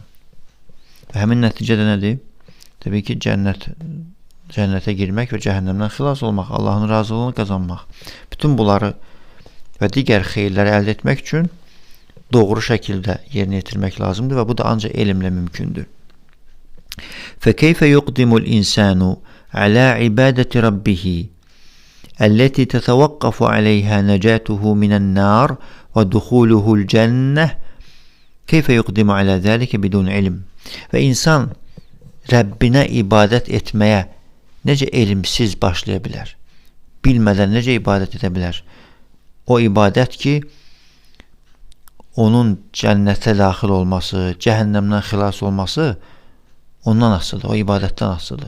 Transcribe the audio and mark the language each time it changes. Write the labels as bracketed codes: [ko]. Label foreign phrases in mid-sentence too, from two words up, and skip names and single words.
[az] Və həmin nəticə də nədir? Təbii ki, cənnətə girmək və cəhənnəmdən xilas olmaq, Allahın razılığını qazanmaq. Bütün bunları və digər xeyirləri əldə etmək üçün doğru şəkildə yerinə yetirmək lazımdır və bu da ancaq elmlə mümkündür. [ar] فَكَيْفَ يُقْدِمُ الْإِنسَانُ عَلَى عِبَادَةِ رَبِّهِ التي تتوقف عليها نجاته من النار ودخوله الجنة كيف يقدم على ذلك بدون علم. [az] Və insan Rəbbinə ibadət etməyə necə elmsiz başlaya bilər? Bilmədən necə ibadət edə bilər? O ibadət ki, onun cənnətə daxil olması, cəhənnəmdən xilas olması ondan asılıdır, o ibadətdən asılıdır.